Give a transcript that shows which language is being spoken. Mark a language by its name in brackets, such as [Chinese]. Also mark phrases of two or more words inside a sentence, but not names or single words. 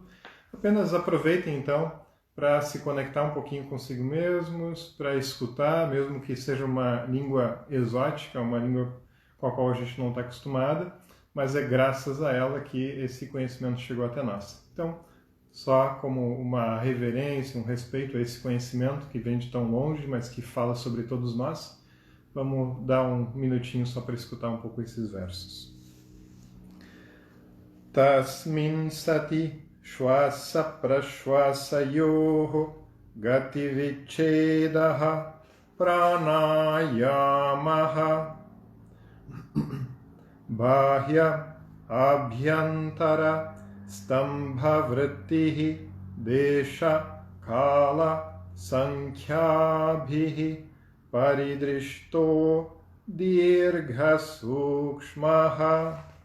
[Portuguese] Apenas aproveitem, então, para se conectar um pouquinho consigo mesmos, para escutar, mesmo que seja uma língua exótica, uma língua com a qual a gente não está acostumada, mas é graças a ela que esse conhecimento chegou até nós. Então, só como uma reverência, um respeito a esse conhecimento que vem de tão longe, mas que fala sobre todos nós, vamos dar um minutinho só para escutar um pouco esses versos. [Sanskrit] Tasmin sati shwasa prashwasayoho gati vichedaha pranayamaha bahya abhyantara stambha vrittihi desha kala sankhyabihi paridrishto dirgha sukshmaha